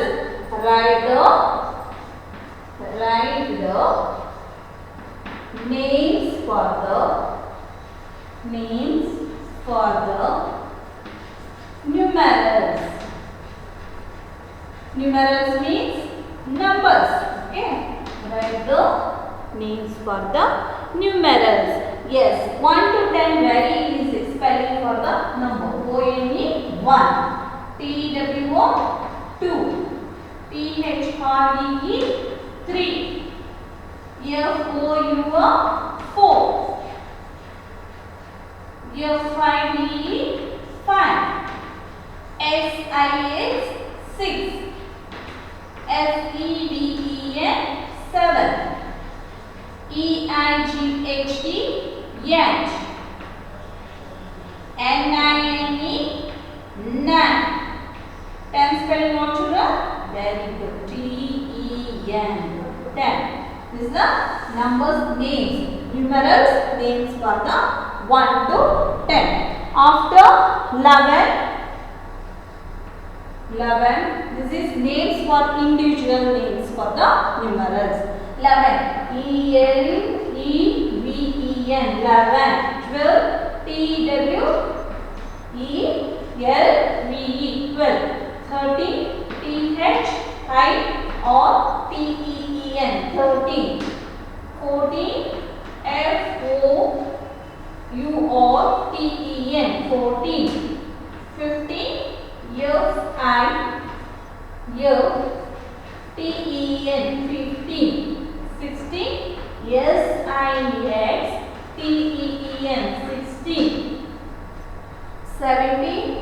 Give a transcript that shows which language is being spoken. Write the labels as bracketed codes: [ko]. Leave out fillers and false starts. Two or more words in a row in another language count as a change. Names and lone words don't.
[en] Write the names for the numerals. Numerals means numbers. Okay, write the names for the numerals. Yes, 1 to 10 very easy spelling for the number. O-N-E 1, T-W-O 2, T-H-R-E-E 3, F-O-U-R 4, F-I-V-E 5, S-I-X 6, S-E-D-E-N 7, E-I-G-H-T 8, N-I-N-E 9. 10 spelling what children? Very good. T-E-N 10. This is the numbers names. Numerals names for the 1 to 10. After 11, this is names for individual names for the numerals. 11, E-L-E-V-E-N 11, 12, T-W-E-L-V-E 12, 13, T-H-I-or-T-E-E-N 13, 14, F-O-U-R-T-E-N 14, 15, F-I-F-T-E-N 15, 16, S-I-X-T-E-E-N 16, 17,